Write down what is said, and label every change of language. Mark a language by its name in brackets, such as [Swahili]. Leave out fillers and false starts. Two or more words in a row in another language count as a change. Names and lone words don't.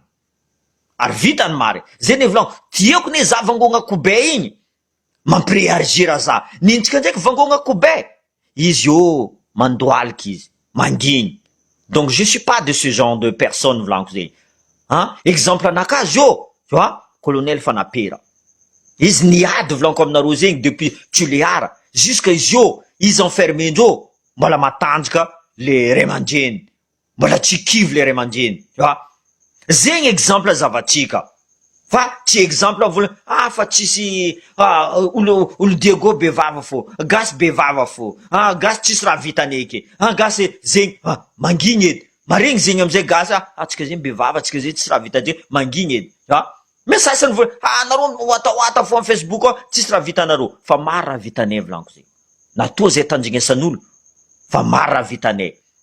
[Malagasy] mariny zany volaniko tiako ne za vangogna kobe igny mampiréagir za nintsika ndraiky vangogna kobe izy io mandoaliky izy mangigny [French] donc je suis pas de ce genre de personne [Malagasy] volaniko zegny exemple anakazy zio [French] tu vois [Malagasy] colonel Fanapera izy niady volaniko aminareo zegny [French] depuis Toliara jusqu'à [Malagasy] izy io izy enfermendreo mbola matanjaka le ray aman-dreny mbola tsy kivy le ray aman-dreny [French] tu vois [Malagasy] zegny exemple azavatsika fa tsy exemple vola fa tsisy olo Diego bevava fo gasy bevava fo gasy tsisy raha vitany eky gasy zegny mangigny edy maregny zegny amizay gasy atsika zegny bevava atsika zegny tsisy raha vitany zegny mangigny edy mais sasany vola nareo oataoata fo amin'ny Facebook tsisy raha vitanareo fa maro raha vitanay volaniko zegny natoa zay tandrignesan'olo fa maro raha vitanay